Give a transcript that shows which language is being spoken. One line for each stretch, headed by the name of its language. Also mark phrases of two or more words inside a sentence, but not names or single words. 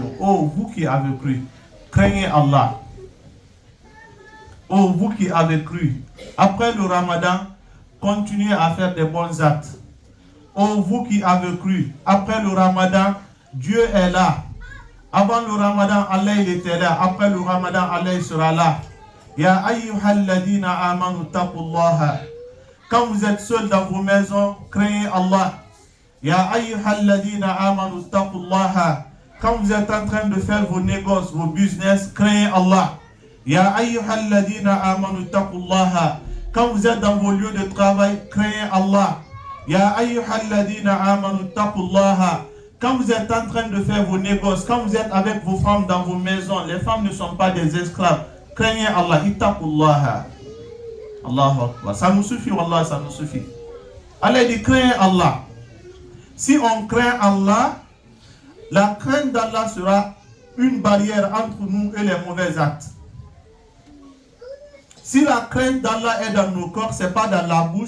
French: Oh, vous qui avez cru, craignez Allah. Oh, vous qui avez cru, après le Ramadan, continuez à faire des bons actes. Oh, vous qui avez cru, après le Ramadan, Dieu est là. Avant le Ramadan, Allah il était là. Après le Ramadan, Allah il sera là.
Arabic: يا أيها الذين آمنوا اتقوا الله.
French: Quand vous êtes seuls dans vos maisons, craignez Allah.
Arabic: يا أيها الذين آمنوا اتقوا الله.
French: Quand vous êtes en train de faire vos négoces, vos business, craignez Allah.
Arabic: يا أيها الذين آمنوا اتقوا الله.
French: Quand vous êtes dans vos lieux de travail, craignez Allah.
Arabic: يا أيها الذين آمنوا اتقوا الله.
French: Quand vous êtes en train de faire vos négoces, quand vous êtes avec vos femmes dans vos maisons, les femmes ne sont pas des esclaves. Craignez Allah.
Arabic: اتقوا الله الله أكبر.
French: Ça nous suffit, Wallah, ça nous suffit. Allah dit, craignez Allah. Si on craint Allah, la crainte d'Allah sera une barrière entre nous et les mauvais actes. Si la crainte d'Allah est dans nos corps, ce n'est pas dans la bouche.